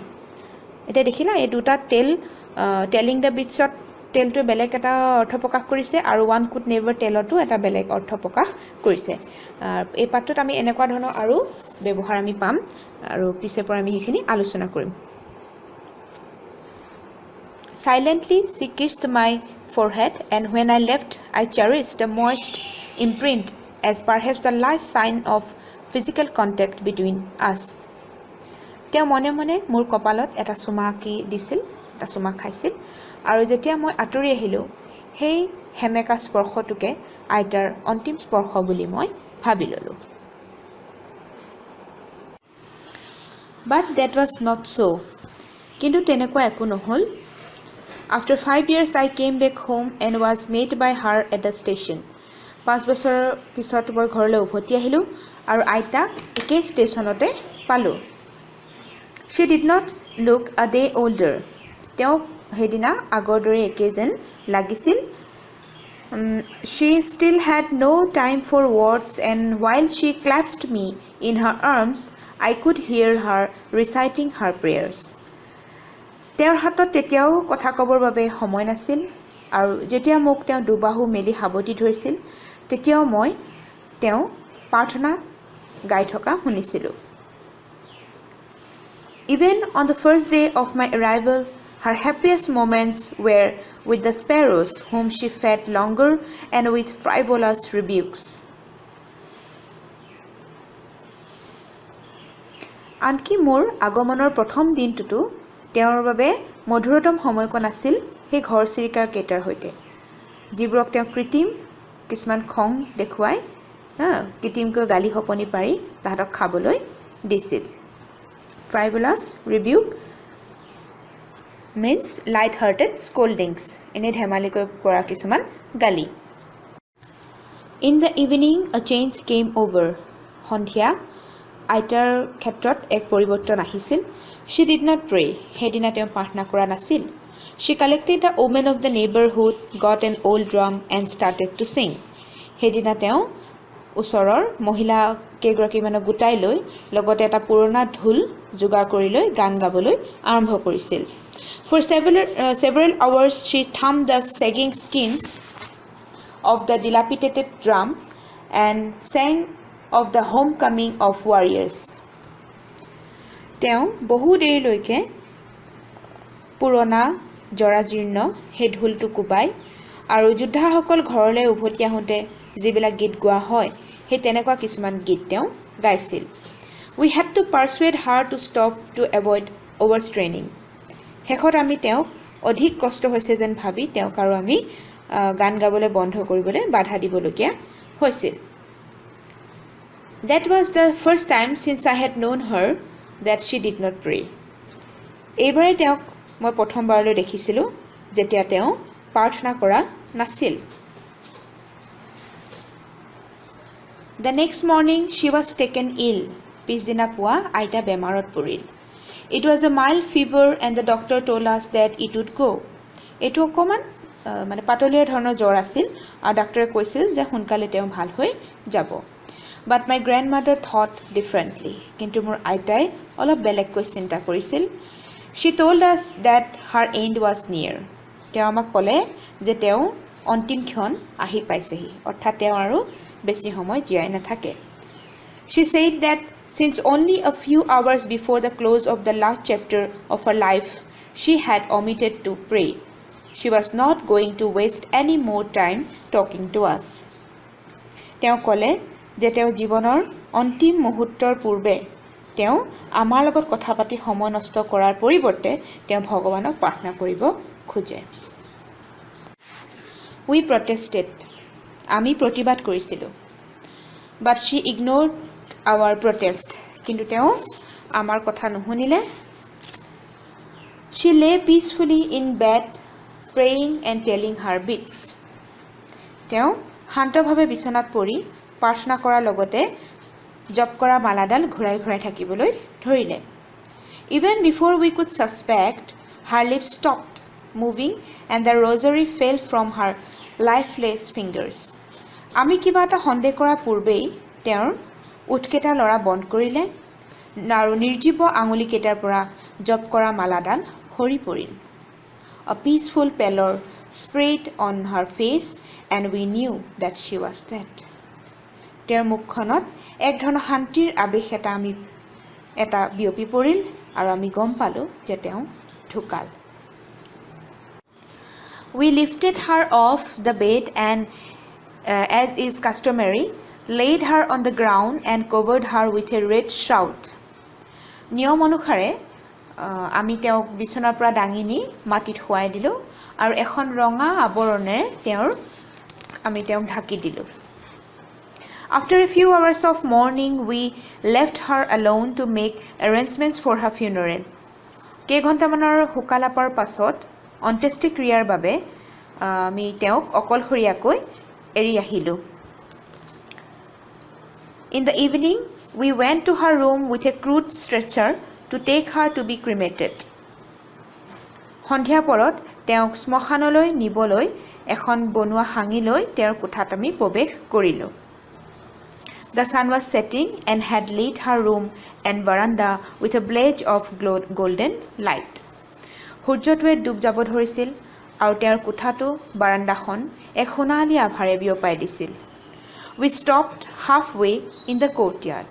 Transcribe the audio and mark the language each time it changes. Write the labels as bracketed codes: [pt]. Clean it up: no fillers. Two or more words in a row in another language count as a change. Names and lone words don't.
[as] এতিয়া দেখিলা এই দুটা [en] telling the beads [as] টেলটো বেলেগ এটা অৰ্থ প্ৰকাশ কৰিছে আৰু [en] one could never tell [as] এটা বেলেগ অৰ্থ প্ৰকাশ কৰিছে। এই পাঠটোত আমি এনেকুৱা ধৰণৰ আৰু ব্যৱহাৰ আমি পাম আৰু পিছে পৰা আমি সেইখিনি আলোচনা কৰিম। [en] Silently she kissed my forehead and when I left I cherished the moist imprint as perhaps the last sign of physical contact between us. [as] তেওঁ মনে মনে মোৰ কপালত এটা চুমা আঁকি দিছিল, এটা চুমা খাইছিল আৰু যেতিয়া মই আঁতৰি আহিলোঁ সেই হেমেকা স্পৰ্শটোকে আইতাৰ অন্তিম স্পৰ্শ বুলি মই ভাবি ল'লোঁ। [en] But that was not so. [as] কিন্তু তেনেকুৱা একো নহ'ল। [en] After 5 years I came back home and was met by her at the station. [as] 5 বছৰৰ পিছত মই ঘৰলৈ উভতি আহিলোঁ আৰু আইতাক একেই ষ্টেচনতে পালোঁ। [en] She did not look a day older. [as] তেওঁক সেইদিনা আগৰ দৰে একে যেন লাগিছিল। [en] She still had no time for words and while she clasped me in her arms, I could hear her reciting her prayers. [as] তেওঁৰ হাতত তেতিয়াও কথা ক'বৰ বাবে সময় নাছিল আৰু যেতিয়া মোক তেওঁ দুবাহু মেলি সাৱটি ধৰিছিল তেতিয়াও মই তেওঁ প্ৰাৰ্থনা গাই থকা শুনিছিলোঁ। [en] Even on the first day of my arrival, her happiest moments were with the sparrows whom she fed longer and with frivolous rebukes. [as] আনকি মোৰ আগমনৰ প্ৰথম দিনটোতো তেওঁৰ বাবে মধুৰতম সময়কণ আছিল সেই ঘৰ চিৰিকাৰ কেইটাৰ সৈতে, যিবোৰক তেওঁ কৃত্ৰিম কিছুমান খং দেখুৱাই কৃত্ৰিমকৈ গালি সপনি পাৰি তাহাঁতক খাবলৈ দিছিল। [en] Frivolous rebuke means light-hearted scoldings. [as] এনে ধেমালিকৈ কৰা কিছুমান গালি। [en] In the evening, a change came over. [as] সন্ধিয়া আইতাৰ ক্ষেত্ৰত এক পৰিৱৰ্তন আহিছিল। [en] She did not pray. [as] সেইদিনা তেওঁ প্ৰাৰ্থনা কৰা নাছিল। [en] She collected the women of the neighborhood, got an old drum and started to sing. [as] সেইদিনা তেওঁ ওচৰৰ মহিলা কেইগৰাকীমানক গোটাই লৈ লগতে এটা পুৰণা ঢোল যোগাৰ কৰি লৈ গান গাবলৈ আৰম্ভ কৰিছিল। [en] For several hours she thumbed the sagging skins of the dilapidated drum and sang of the homecoming of warriors. [as] তেওঁ বহু দেৰিলৈকে পুৰণা জৰাজীৰ্ণ সেই ঢোলটো কোবাই আৰু যোদ্ধাসকল ঘৰলৈ উভতি আহোঁতে যিবিলাক গীত গোৱা হয় সেই তেনেকুৱা কিছুমান গীত তেওঁ গাইছিল। [en] We had to persuade her to stop to avoid overstraining. [as] শেষত আমি তেওঁক অধিক কষ্ট হৈছে যেন ভাবি তেওঁক আৰু আমি গান গাবলৈ বন্ধ কৰিবলৈ বাধা দিবলগীয়া হৈছিল। [en] That was the first time since I had known her that she did not pray. [as] এইবাৰে তেওঁক মই প্ৰথমবাৰলৈ দেখিছিলোঁ যেতিয়া তেওঁ প্ৰাৰ্থনা কৰা নাছিল। [en] The next morning she was taken ill. [as] পিছদিনা পুৱা আইতা বেমাৰত পৰিল। [en] It was a mild fever and the doctor told us that it would go. [as] এইটো অকণমান মানে পাতলীয়া ধৰণৰ জ্বৰ আছিল আৰু ডাক্তৰে কৈছিল যে সোনকালে তেওঁ ভাল হৈ যাব। [en] But my grandmother thought differently. [as] কিন্তু মোৰ আইতাই অলপ বেলেগকৈ চিন্তা কৰিছিল। [en] She told us that her end was near. [as] তেওঁ আমাক ক'লে যে তেওঁ অন্তিম ক্ষণ আহি পাইছেহি, অৰ্থাৎ তেওঁ আৰু বেছি সময় জীয়াই নাথাকে। [en] She said that since only a few hours before the close of the last chapter of her life, she had omitted to pray. She was not going to waste any more time talking to us. [as] তেওঁ ক'লে যে তেওঁ জীৱনৰ অন্তিম মুহূৰ্তৰ পূৰ্বে তেওঁ আমাৰ লগত কথা পাতি সময় নষ্ট কৰাৰ পৰিৱৰ্তে তেওঁ ভগৱানক প্ৰাৰ্থনা কৰিব খোজে। [en] We protested. [as] আমি প্ৰতিবাদ কৰিছিলোঁ। [en] But she ignored our protest. [as] কিন্তু তেওঁ আমাৰ কথা নুশুনিলে। [en] She lay peacefully in bed, praying and telling her beads. [as] তেওঁ শান্তভাৱে বিচনাত পৰি প্ৰাৰ্থনা কৰাৰ লগতে জপ কৰা মালাডাল ঘূৰাই ঘূৰাই থাকিবলৈ ধৰিলে। [en] Even before we could suspect, her lips stopped moving and the rosary fell from her lifeless fingers. [as] আমি কিবা এটা সন্দেহ কৰাৰ পূৰ্বেই তেওঁৰ উঠকেইটা লৰা বন্ধ কৰিলে আৰু নিৰ্জীৱ আঙুলিকেইটাৰ পৰা জপ কৰা মালাডাল সৰি পৰিল। [en] A peaceful pallor spread on her face and we knew that she was dead. [as] তেওঁৰ মুখখনত এক ধৰণৰ শান্তিৰ আৱেশ এটা বিয়পি পৰিল আৰু আমি গম পালোঁ যে তেওঁ ঢুকাল। [en] We lifted her off the bed and as is customary, laid her on the ground and covered her with a red shroud. [as] নিয়ম অনুসাৰে আমি তেওঁক বিচনাৰ পৰা দাঙি নি মাটিত শুৱাই দিলোঁ আৰু এখন ৰঙা আৱৰণেৰে আমি তেওঁক ঢাকি দিলোঁ। [en] After a few hours of mourning, we left her alone to make arrangements for her funeral. [as] কেইঘণ্টামানৰ শোকালাপৰ পাছত অন্ত্যেষ্টিক্ৰিয়াৰ বাবে আমি তেওঁক অকলশৰীয়াকৈ এৰি আহিলোঁ। [en] In the evening, we went to her room with a crude stretcher to take her to be cremated. [as] সন্ধিয়া পৰত তেওঁক শ্মশানলৈ নিবলৈ এখন বনোৱা হাঙি লৈ তেওঁৰ কোঠাত আমি প্ৰৱেশ কৰিলোঁ। [en] The sun was setting and had lit her room and veranda with a blaze of golden light. [as] সূৰ্যটোৱে ডুব যাব ধৰিছিল আৰু তেওঁৰ কোঠাটো বাৰাণ্ডাখন এক সোণালী আভাৰে বিয়পাই দিছিল। [en] We stopped halfway in the courtyard.